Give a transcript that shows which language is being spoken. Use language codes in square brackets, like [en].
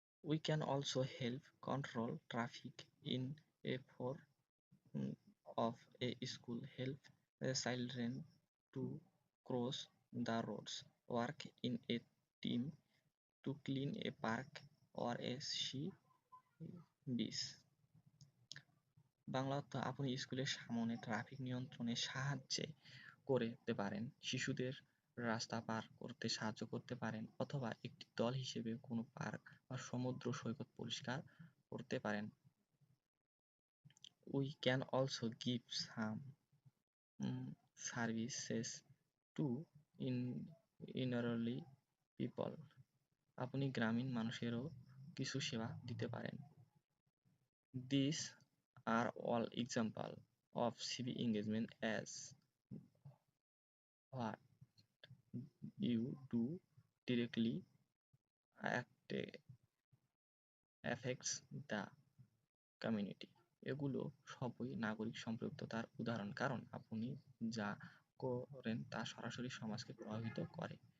[en] We can also help control traffic in a form of a school, help children to cross the roads, work in a team to clean a park or a sea beach. [bn] Bangla অর্থ, আপনি স্কুলের সামনে traffic নিয়ন্ত্রণে সাহায্য করতে পারেন, শিশুদের রাস্তা পার করতে সাহায্য করতে পারেন, অথবা একটি দল হিসেবে কোনো পার্ক বা সমুদ্র সৈকত পরিষ্কার করতে পারেন। [en] We can also give some services to elderly people. [bn] আপনি গ্রামীণ মানুষেরও কিছু সেবা দিতে পারেন। [en] These are all examples of civic engagement as what you do directly affects the community. [bn] এগুলো সবই নাগরিক সম্পৃক্ততার উদাহরণ, কারণ আপনি যা করেন তা সরাসরি সমাজকে প্রভাবিত করে।